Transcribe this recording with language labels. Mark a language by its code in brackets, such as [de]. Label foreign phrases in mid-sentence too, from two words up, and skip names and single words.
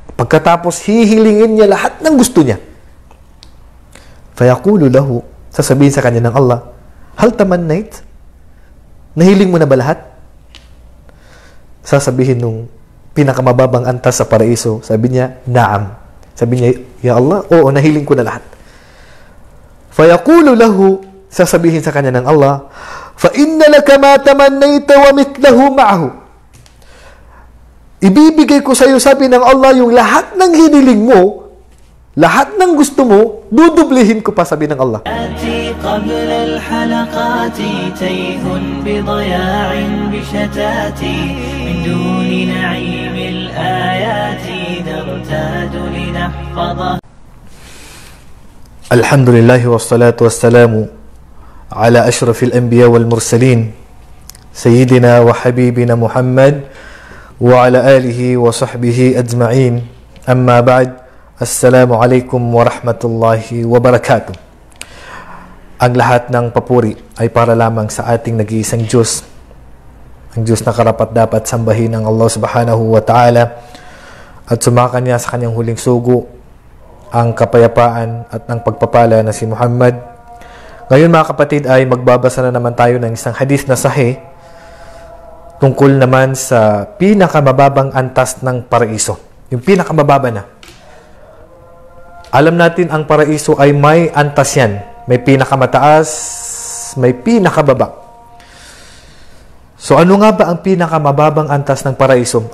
[tl] Pagkatapos hihilingin niya lahat ng gusto niya. [ar] فيقول له, [tl] sasabihin sa kanya ng Allah, [ar] هل تمنيت? [tl] Nahiling mo na ba lahat? Sasabihin nung pinakamababang antas sa paraiso, sabi niya, naam. Sabi niya, [ar] يا الله, [tl] oo, nahiling ko na lahat. [ar] فيقول له, [tl] sasabihin sa kanya ng Allah, [ar] فإن لك ما تمنيت ومثله معه. [tl] Ibibigay ko sa iyo, sabi ng Allah, yung lahat ng hiniling mo, lahat ng gusto mo, dudublihin ko pa, sabi ng Allah. [ar] الحمد لله والصلاة والسلام على أشرف الأنبياء والمرسلين سيدنا وحبيبنا محمد وعلى آله وصحبه أجمعين. أما بعد. السلام عليكم ورحمة الله وبركاته. [tl] Ang lahat ng papuri ay para lamang sa ating nag-iisang Diyos. Ang Diyos na karapat-dapat sambahin ng [ar] الله سبحانه وتعالى [tl] at sumakan niya sa kanyang huling sugo ang kapayapaan at ang pagpapala na si Muhammad. Ngayon mga kapatid ay magbabasa na naman tayo ng isang hadith na sahih tungkol naman sa pinakamababang antas ng paraiso. Yung pinakamababa na. Alam natin ang paraiso ay may antas yan. May pinakamataas, may pinakababa. So ano nga ba ang pinakamababang antas ng paraiso?